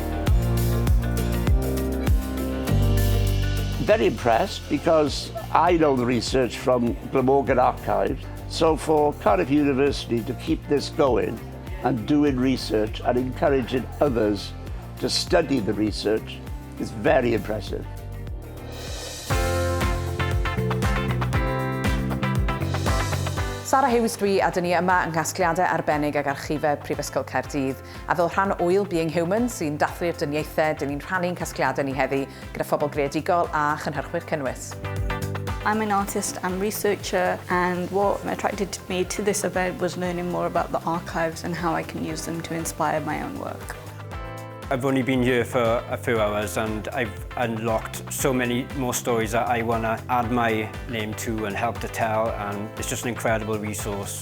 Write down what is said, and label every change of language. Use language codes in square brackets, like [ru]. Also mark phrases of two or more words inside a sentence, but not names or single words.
[en] Very impressed because I know the research from Glamorgan Archives, so for Cardiff University to keep this going and doing research and encouraging others to study the research is very impressive. [cy] Sarah Hughes dwi a dyn ni yma yn casgliadau arbennig ag archifau Prifysgol Caerdydd. A fel rhan o Being Human sy'n dathlu'r dyniaethau, dyn ni'n rhannu'n casgliadau ni heddi gyda phobl greadigol a chynhyrchwyr cynnwys. [en] I'm an artist and researcher, and what attracted me to this event was learning more about the archives and how I can use them to inspire my own work. I've only been here for a few hours and I've unlocked so many more stories that I want to add my name to and help to tell, and it's just an incredible resource.